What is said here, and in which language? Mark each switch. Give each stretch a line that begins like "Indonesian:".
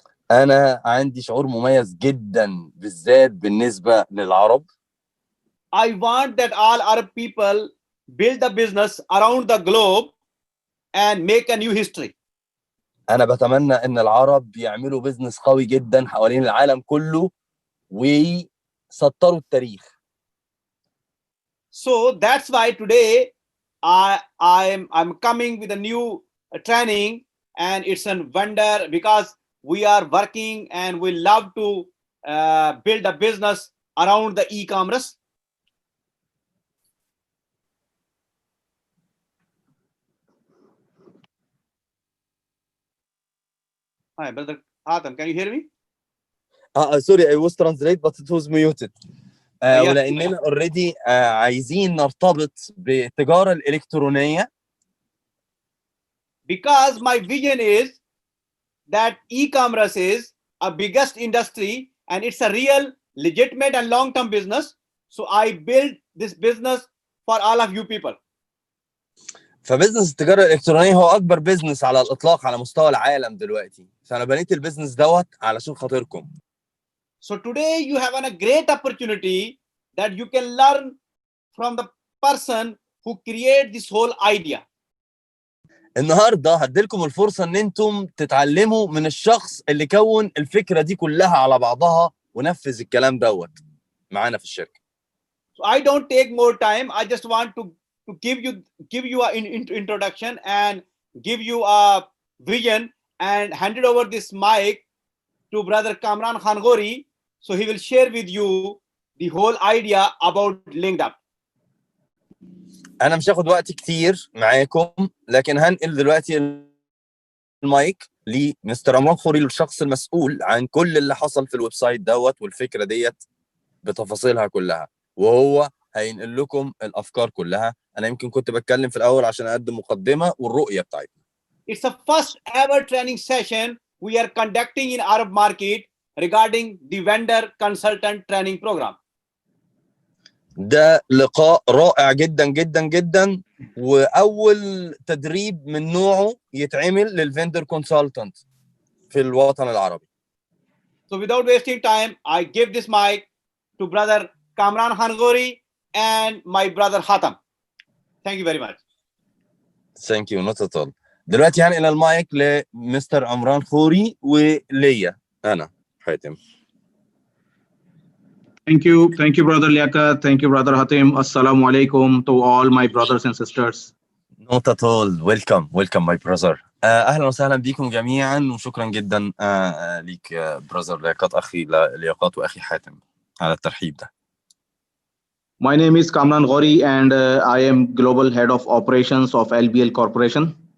Arabic: أنا عندي شعور مميز جدا بالذات بالنسبة للعرب.
English: I want that all Arab people build a business around the globe and make a new history.
Arabic: أنا بتمنى إن العرب يعملوا بيزنس قوي جدا حوالين العالم كله ويسطروا التاريخ.
English: So that's why today I'm coming with a new training, and it's a wonder because we are working and we love to build a business around the e-commerce. Hi, brother Hatem, can you hear me? Sorry, I was translate but it was muted.
Arabic: ولأننا
English: already
Arabic: عايزين نرتبط بالتجارة الإلكترونية.
English: Because my vision is that e-commerce is a biggest industry and it's a real legitimate and long-term business. So I build this business for all of you people.
Arabic: فبزنس التجارة الإلكترونية هو أكبر بزنس على الإطلاق على مستوى العالم دلوقتي. فأنا بنيت البزنس دوت علشان خاطركم.
English: So today you have a great opportunity that you can learn from the person who create this whole idea.
Arabic: النهارده هديلكم الفرصة إن أنتم تتعلموا من الشخص اللي كون الفكرة دي كلها على بعضها ونفذ الكلام دوت معانا في الشركة.
English: So I don't take more time. I just want to give you an introduction and give you a vision and hand it over this mic to brother Kamran Khan Ghori, so he will share with you the whole idea about LinkedIn.
Arabic: أنا مش هاخد وقت كتير معاكم، لكن هنقل دلوقتي المايك لمستر عمران خوري، الشخص المسؤول عن كل اللي حصل في الويب سايت دوت والفكرة ديت بتفاصيلها كلها، وهو هينقل لكم الأفكار كلها. أنا يمكن كنت بتكلم في الأول عشان أقدم مقدمة والرؤية بتاعتنا.
English: It's the first ever training session we are conducting in Arab market regarding the vendor consultant training program.
Arabic: ده لقاء رائع جدا جدا جدا، وأول تدريب من نوعه يتعمل للفندر كونسلتنت في الوطن العربي.
English: So without wasting time, I give this mic to brother Kamran Khan Ghori and my brother Hatem. Thank you very much. Thank you, not at all.
Arabic: دلوقتي هنقل المايك لمستر عمران خوري وليا أنا حاتم.
English: Thank you, brother Liaquat. Thank you, brother Hatem. Assalamu alaikum to all my brothers and sisters. Not at all. Welcome my brother.
Arabic: أهلا وسهلا بكم جميعا، وشكرا جدا ليك brother لياقات، أخي لياقات وأخي حاتم على الترحيب ده.
English: My name is Kamran Ghori and I am Global Head of Operations of LBL Corporation.